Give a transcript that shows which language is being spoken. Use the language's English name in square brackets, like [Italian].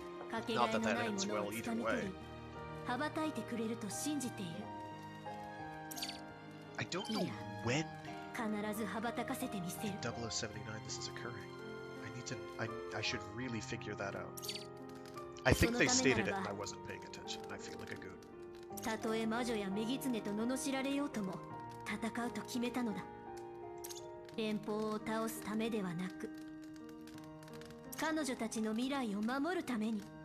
[Japanese] かけがえのないものをつかみ取り羽ばたいてくれると信じている。 [English] I don't know when [Japanese] 必ず羽ばたかせてみせる。 [English] 0079 this is occurring. I should really figure that out. I think they stated it and I wasn't paying attention. I feel like a goon. [Japanese] たとえ魔女や女狐と罵られようとも戦うと決めたのだ。連邦を倒すためではなく、彼女たちの未来を守るために。